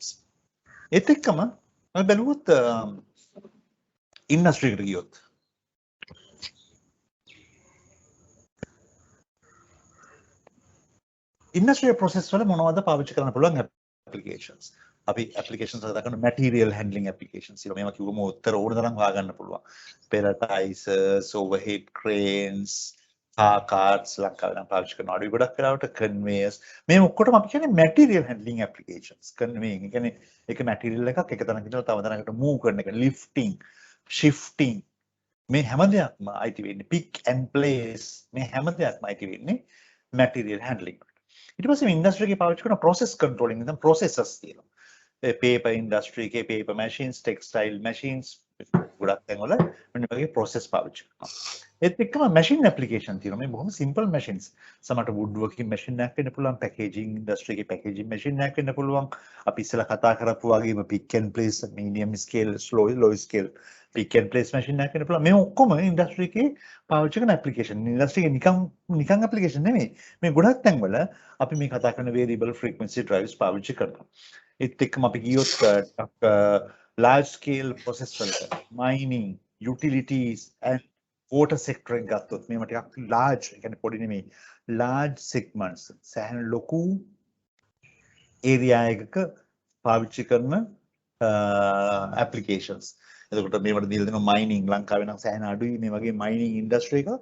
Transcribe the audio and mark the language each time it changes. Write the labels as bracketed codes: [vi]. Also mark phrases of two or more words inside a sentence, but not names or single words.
[si] ඒත් එක්කම අපි බැලුවොත් industry එකට ගියොත් [en] industrial process [si] වල මොනවද පාවිච්චි කරන්න පුළුවන් applications. [en] අපි applications [si] කතා කරන [en] material handling applications. [si] ඒවා මේවා කිව්වම උත්තර ඕන තරම් හොයාගන්න පුළුවන්. [en] pelletizers, overhead cranes, car carts [si] ලංකාවේ නම් පාවිච්චි කරන අඩුයි ගොඩක් වෙලාවට conveyors. මේ ඔක්කොටම අපි කියන්නේ [en] material handling applications. [si] මේ කියන්නේ එක material එකක් එක තැනක ඉඳලා තව තැනකට move කරන එක, [en] lifting, shifting. [si] මේ හැම දෙයක්ම අයිති වෙන්නේ [en] pick and place. [si] මේ හැම දෙයක්ම අයිති වෙන්නේ [en] material handling. [si] ඊට පස්සේ industry එකේ පාවිච්චි කරන [en] process controlling [si] නැත්නම් processes තියෙනවා. [en] paper industry [si] එකේ [en] paper machines, textile machines [si] ගොඩක් තැන්වල මෙන්න වගේ process පාවිච්චි කරනවා. ඒත් එක්කම [en] machine application [si] තියෙනවා. මේ බොහොම [en] simple machines. [si] සමහරට [en] wood working machine [si] එකක් වෙන්න පුළුවන්, [en] packaging industry [si] එකේ [en] packaging machine [si] එකක් වෙන්න පුළුවන්. අපි ඉස්සෙල්ලා කතා කරපු වගේම [en] pick and place, [si] medium scale, low scale [en] pick and place machine [si] එකක් වෙන්න පුළුවන්. මේ ඔක්කොම industry එකේ පාවිච්චි කරන application. industry එකේ නිකන් application නෙමෙයි. මේ ගොඩක් තැන්වල අපි මේ කතා කරන [en] variable frequency drives [si] පාවිච්චි කරනවා. ඒත් එක්කම අපි ගියොත් [en] large scale process [si] වලට [en] mining, utilities and water sector [si] එක ගත්තොත් මේවා ටිකක් large, ඒ කියන්නේ පොඩි නෙමෙයි, [en] large segments [si] සෑහෙන ලොකු area එකක පාවිච්චි කරන applications. එතකොට මේවට දීලා දෙනවා මයිනින් ලංකාවේ නම් සෑහෙන අඩුයි මේ වගේ [en] mining industry [si] එක.